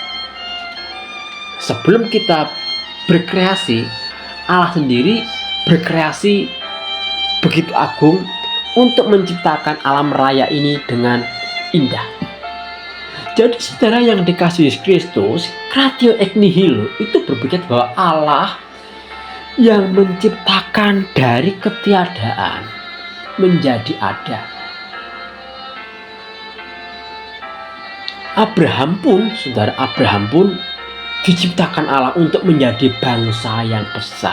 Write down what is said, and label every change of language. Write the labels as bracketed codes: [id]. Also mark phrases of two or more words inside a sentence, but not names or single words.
[id] Sebelum kita berkreasi, Allah sendiri berkreasi begitu agung untuk menciptakan alam raya ini dengan indah. Jadi saudara yang dikasihi Yesus Kristus, [la] kratio ex nihilo [id] itu berbicara bahwa Allah yang menciptakan dari ketiadaan menjadi ada. Abraham pun diciptakan Allah untuk menjadi bangsa yang besar.